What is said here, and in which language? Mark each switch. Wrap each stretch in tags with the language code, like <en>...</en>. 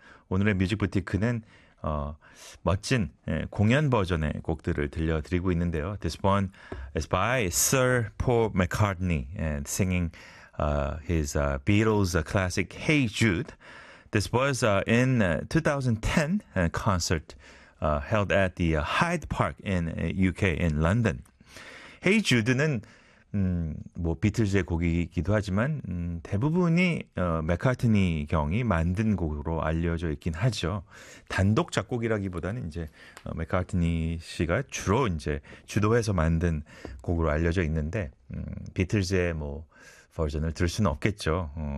<ko>오늘의 뮤직 부티크는 멋진 공연 버전의 곡들을 들려드리고 있는데요.</ko> <en>This one is by Sir Paul McCartney and singing his Beatles classic Hey Jude. This was in 2010 concert held at the Hyde Park in UK in London.</en> <ko>Hey Jude는 비틀즈의 곡이기도 하지만 대부분이 맥카트니 경이 만든 곡으로 알려져 있긴 하죠. 단독 작곡이라기보다는 이제 맥카트니 씨가 주로 이제 주도해서 만든 곡으로 알려져 있는데 비틀즈의 뭐 버전을 들을 수는 없겠죠.</ko>